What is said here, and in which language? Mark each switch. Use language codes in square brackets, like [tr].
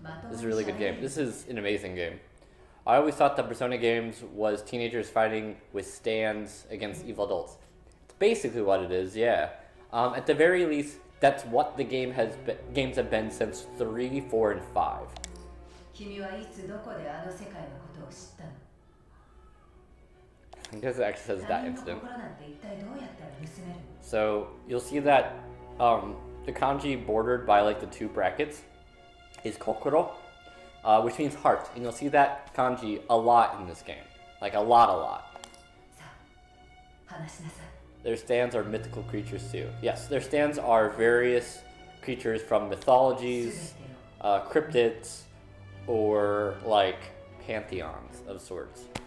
[en] This is a really good game. This is an amazing game. I always thought that Persona games was teenagers fighting with stands against evil adults. It's basically what it is, yeah. At the very least, that's what the games have been since 3, 4, and 5. [ja] 君はいつどこであの世界のことを知ったの？ [en] I guess it actually says that [ja] 他人の [en] incident. [ja] 心なんて一体どうやったら盗めるの？ [en] So you'll see that the kanji bordered by like the 2 brackets is kokoro, which means heart. And you'll see that kanji a lot in this game. Like a lot. [ja] さあ、話しなさい。 [en] Their stands are mythical creatures too. Yes, their stands are various creatures from mythologies, cryptids, or like pantheons of sorts.